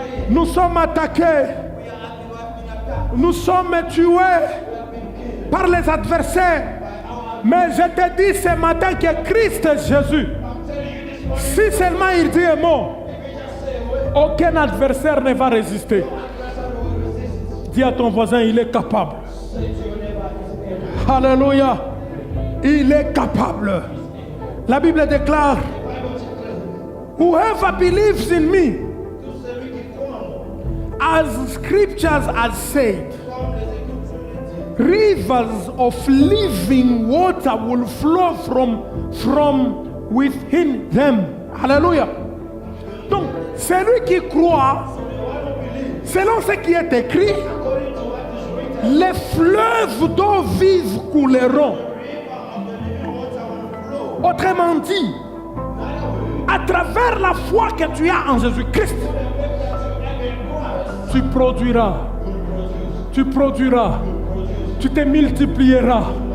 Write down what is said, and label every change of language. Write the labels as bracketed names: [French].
[French] Nous sommes attaqués, nous sommes tués par les adversaires. Mais je te dis ce matin que Christ Jésus, si seulement il dit un mot, aucun adversaire ne va résister. Dis à ton voisin, il est capable. Alléluia. Il est capable. La Bible déclare, [English] whoever believes in me, as scriptures have said, rivers of living water will flow from within them. [French] Alléluia. Donc, celui qui croit, selon ce qui est écrit, les fleuves d'eau vive couleront. Autrement dit, à travers la foi que tu as en Jésus-Christ, tu produiras, tu te multiplieras.